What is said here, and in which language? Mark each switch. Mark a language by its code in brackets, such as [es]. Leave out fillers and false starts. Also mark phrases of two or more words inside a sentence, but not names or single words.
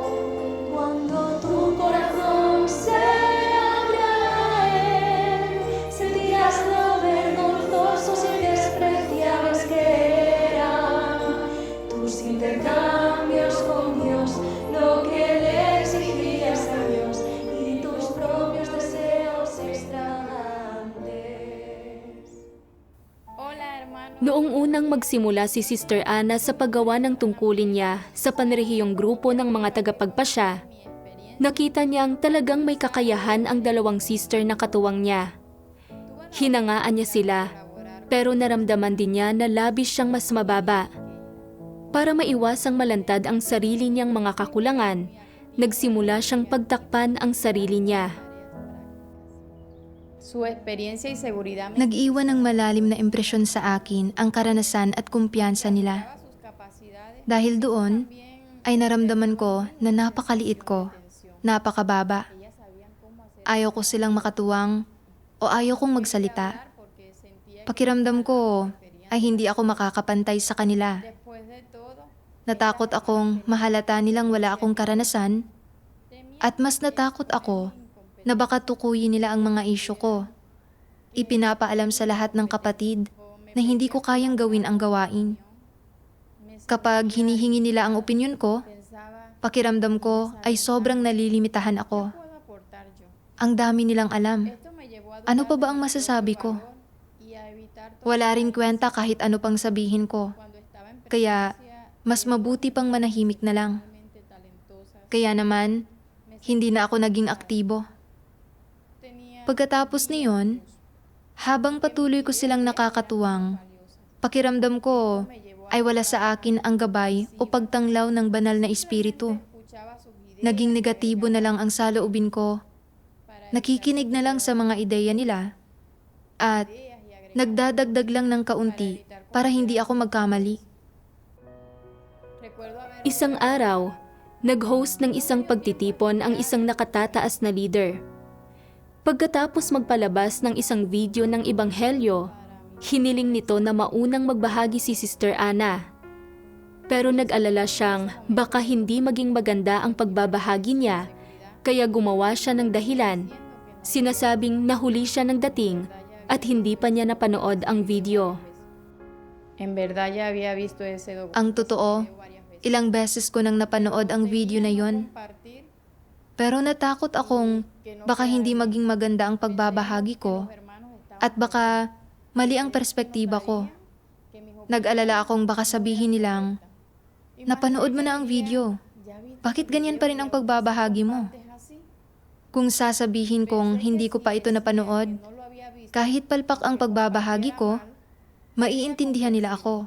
[es] Cuando tu corazón se abra a Él, sentirás lo vergonzosos y despreciables que eran tus intercambios con Dios, lo que le exigías a Dios y tus propios deseos extravagantes. [tl] Noong unang magsimula si Sister Ana sa paggawa ng tungkulin niya sa panrehiyong grupo ng mga tagapagpasya, nakita niyang talagang may kakayahan ang dalawang sister na katuwang niya. Hinangaan niya sila, pero naramdaman din niya na labis siyang mas mababa. Para maiwasang malantad ang sarili niyang mga kakulangan, nagsimula siyang pagtakpan ang sarili niya. [es] Su experiencia y seguridad me [tl] Nag-iwan ng malalim na impresyon sa akin ang karanasan at kumpiyansa nila. [es] sus capacidades [tl] Dahil doon, ay naramdaman ko na napakaliit ko, napakababa. Ayaw ko silang makatuwang o ayaw kong magsalita. [es] porque sentía [tl] Pakiramdam ko ay hindi ako makakapantay sa kanila. [es] después de todo [tl] Natakot akong mahalata nilang wala akong karanasan at mas natakot ako na baka tukuyin nila ang mga isyu ko. Ipinapaalam sa lahat ng kapatid na hindi ko kayang gawin ang gawain. Kapag hinihingi nila ang opinyon ko, [es] pensaba [tl] pakiramdam ko ay sobrang nalilimitahan ako. [es] puedo aportar yo. [tl] Ang dami nilang alam. [es] Esto me llevó a [tl] Ano [es] dudar [tl] pa ba ang masasabi ko? [es] y a evitar todo [tl] Wala rin kwenta kahit ano pang sabihin ko. [es] cuando estaba en [tl] Kaya mas mabuti pang manahimik na lang. [es] presencia talentosa. [tl] Kaya naman, hindi na ako naging aktibo. [es] Tenía [tl] Pagkatapos niyon, habang patuloy ko silang nakakatuwang, pakiramdam ko ay wala sa akin ang gabay o pagtanglaw ng banal na espiritu. [es] escuchaba sus ideas [tl] Naging negatibo na lang ang saloobin ko. Nakikinig na lang sa mga ideya nila at nagdadagdag lang ng kaunti para hindi ako magkamali. [es] recuerdo haber [tl] Isang araw, nag-host ng isang pagtitipon ang isang nakatataas na leader. Pagkatapos magpalabas ng isang video ng Ebanghelyo, hiniling nito na maunang magbahagi si Sister Ana. Pero nag-alala siyang baka hindi maging maganda ang pagbabahagi niya, kaya gumawa siya ng dahilan. Sinasabing nahuli siya ng dating at hindi pa niya napanood ang video. [es] en verdad ya había visto ese documental [tl] Ang totoo, ilang beses ko nang napanood ang video na yon. [es] compartir [tl] Pero natakot akong baka hindi maging maganda ang pagbabahagi ko [es] hermanos estaban [tl] at baka Mali ang perspektiba ko. Nag-alala akong baka sabihin nilang, napanood mo na ang video. Bakit ganyan pa rin ang pagbabahagi mo? Kung sasabihin kong hindi ko pa ito napanood, kahit palpak ang pagbabahagi ko, maiintindihan nila ako.